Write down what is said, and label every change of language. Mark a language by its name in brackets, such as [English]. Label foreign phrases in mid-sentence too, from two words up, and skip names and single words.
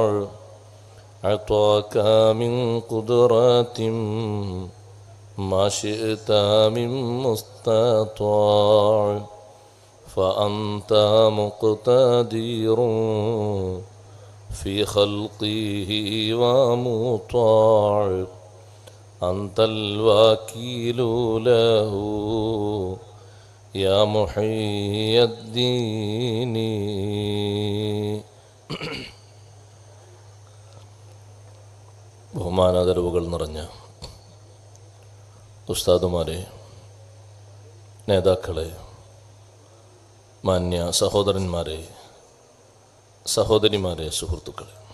[Arabic] أعطاك من قدرة ما شئت من مستطاع، فأنت مقتدر في خلقه ومطاع، أنت الوكيل له يا محيي الدين. [Malayalam] ബഹുമാനാദരവുകൾ നിറഞ്ഞ ഉസ്താദുമാരെ, നേതാക്കളെ, മാന്യ സഹോദരന്മാരെ, സഹോദരിമാരെ, സുഹൃത്തുക്കളെ,